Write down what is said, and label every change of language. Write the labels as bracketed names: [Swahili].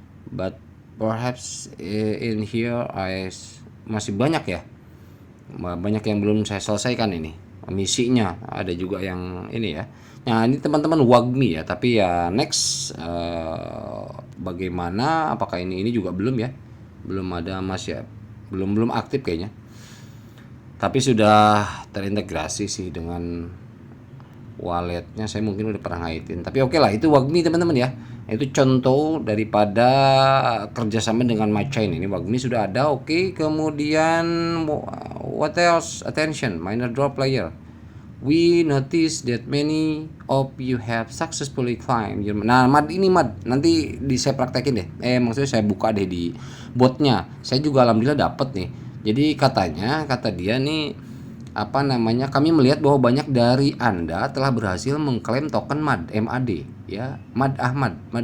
[English] But perhaps in here [Indonesian] masih banyak ya. Banyak yang belum saya selesaikan ini misinya, ada juga yang ini ya. Nah, ini teman-teman WAGMI ya, tapi ya next bagaimana, apakah ini juga belum ya, belum ada, masih belum aktif kayaknya, tapi sudah terintegrasi sih dengan walletnya. Saya mungkin udah pernah ngaitin, tapi oke lah, itu WAGMI teman-teman ya. Itu contoh daripada kerjasama dengan MyChain. Ini WAGMI sudah ada. Oke, kemudian [English] what else? Attention, minor drop player. We notice that many of you have successfully climbed your... [Indonesian] Nah, ini nanti saya praktekin deh. Maksudnya saya buka deh di botnya. Saya juga alhamdulillah dapat nih. Jadi kata dia nih, kami melihat bahwa banyak dari Anda telah berhasil mengklaim token MAD ya, Mad Ahmad.